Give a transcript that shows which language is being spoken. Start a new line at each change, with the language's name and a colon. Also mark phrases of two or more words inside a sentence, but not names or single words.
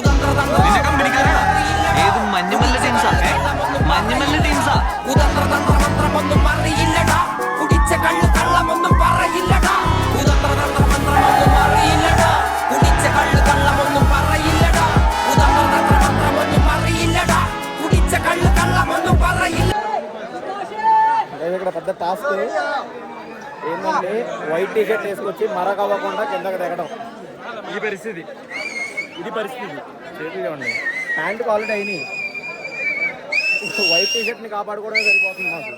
Malayalam: ഏത് മഞ്ഞുമല്ല ടീംസാ മഞ്ഞുമല്ല ടീംസാ കുതന്ത്രതന്ത്രമന്ത്രമൊന്നും അറിയില്ലടാ കുടിച്ച കള്ളു കള്ളമൊന്നും പറയില്ലടാ കുതന്ത്രതന്ത്രമന്ത്രമൊന്നും അറിയില്ലടാ കുടിച്ച കള്ളു കള്ളമൊന്നും പറയില്ലടാ കുതന്ത്രതന്ത്രമന്ത്രമൊന്നും അറിയില്ലടാ കുടിച്ച കള്ളു കള്ളമൊന്നും പറയില്ല.
Telugu: ఇక్కడ పెద్ద టాస్క్ ఏంటంటే
English: white t shirt
Telugu: వేసుకొచ్చి మరక అవ్వకుండా కిందకి దిగడం. ఇది పరిస్థితి చేతులు చూడండి, ప్యాంటుకు ఆల్రెడీ అయినాయి. వైట్ టీ షర్ట్ని కాపాడుకోవడమే సరిపోతుంది మాకు.